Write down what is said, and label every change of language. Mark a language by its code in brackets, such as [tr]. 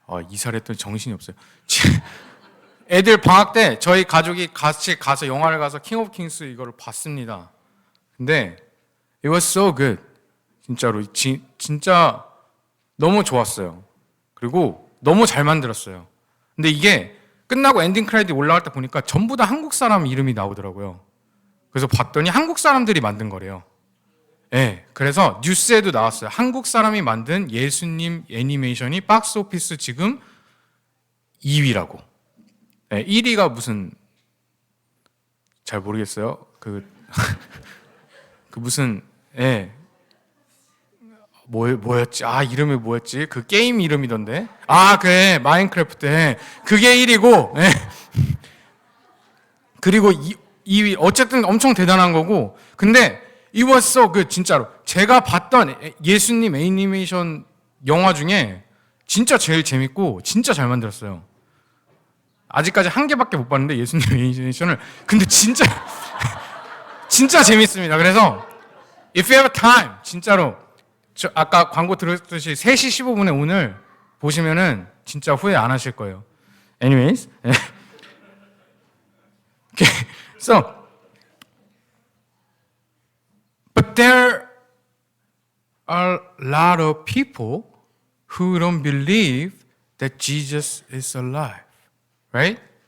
[ko] 이사를 했더니 정신이 없어요. 애들 방학 때 저희 가족이 같이 가서 영화를 가서 킹 오브 킹스 이거를 봤습니다. 근데 [en] it was so good. [ko] 진짜로 진짜 너무 좋았어요. 그리고 너무 잘 만들었어요. 근데 이게 끝나고 엔딩 크레딧 올라갈 때 보니까 전부 다 한국 사람 이름이 나오더라고요. 그래서 봤더니 한국 사람들이 만든 거래요. 네, 그래서 뉴스에도 나왔어요. 한국 사람이 만든 예수님 애니메이션이 박스 오피스 지금 2위라고. 네, 1위가 무슨 잘 모르겠어요. 그 무슨 뭐였지? 이름이 뭐였지? 그 게임 이름이던데. 그래, 마인크래프트. 그게 1위고. 그리고 2위 어쨌든 엄청 대단한 거고. 근데 [en] it was so good, [ko] 진짜로. 제가 봤던 예수님 애니메이션 영화 중에 진짜 제일 재밌고 진짜 잘 만들었어요. 아직까지 한 개밖에 못 봤는데 예수님 애니메이션을. 근데 진짜 진짜 재밌습니다. 그래서 [en] if you have time [ko] 진짜로 저 아까 광고 들었듯이 3시 15분에 오늘 보시면은 진짜 후회 안 하실 거예요. [en] Anyways, okay. So, but there are a lot of people who don't believe that Jesus is alive, right?